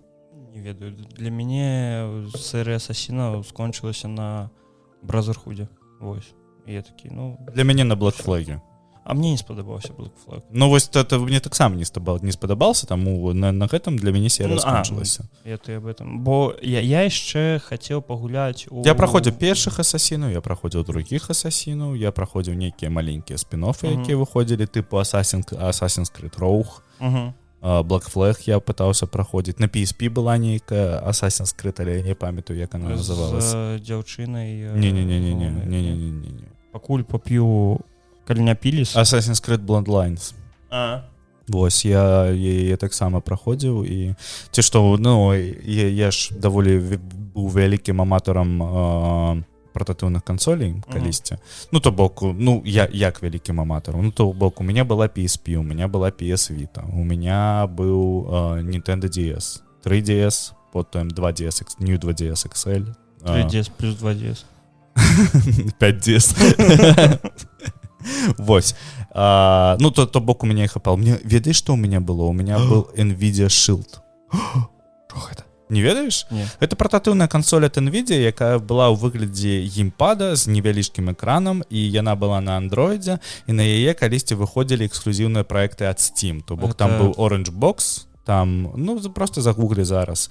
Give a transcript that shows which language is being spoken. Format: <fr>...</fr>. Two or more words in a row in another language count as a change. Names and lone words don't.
<be>Не ведаю, для мяне серыя Асасіна скончылася на Brotherhood. Вось, і я такі, Для мяне на Black Flag. А мне не спадабаўся Black Flag. Ну вось это мне таксама не спадабаўся, таму на гэтым для мяне серыя скончылася.</be> <ru>Ты об этом,</ru> <be>бо я яшчэ хацеў пагуляць я праходзіў першых асасінаў, я праходзіў другіх асасінаў, я праходзіў нейкія маленькія спін-оффы, якія выходзілі тыпу Assassin's Creed Rogue, Black Flag я пытаўся праходзіць. На PSP была нейкая Assassin's Creed, але я не памятаю, як она называлася. З дзяўчынай. Не. Пакуль поп'ю кальняпіліс. Assassin's Creed Bloodlines. Вось, я таксама праходзіў і ці што, ну, я ж даволі быў вялікім аматарам портатыўных кансолей калісьці. Ну, то бок, ну, як вялікім аматарам. Ну, то бок,</be> <ru>у меня была PSP, у меня была PS Vita, у меня</ru> <be>быў Nintendo DS, 3DS, потым 2DS, New 2DS XL. 3DS плюс 2DS. 5DS. Вось. Ну, то бок</be> <ru>у меня их</ru> <be>хапал. Мне ведаеш, што</be> <ru>у меня было? У меня был Nvidia Shield.</ru> <be>Што гэта? Не ведаеш? Не. Это портатыўная кансоль от Nvidia, якая была ў выглядзе геймпада з невялічкім экранам, і яна была на андроідзе, і на яе калісьці выходзілі эксклюзіўныя праекты ад Steam. То бок там быў Orange Box, там, ну, просто загуглі зараз.</be>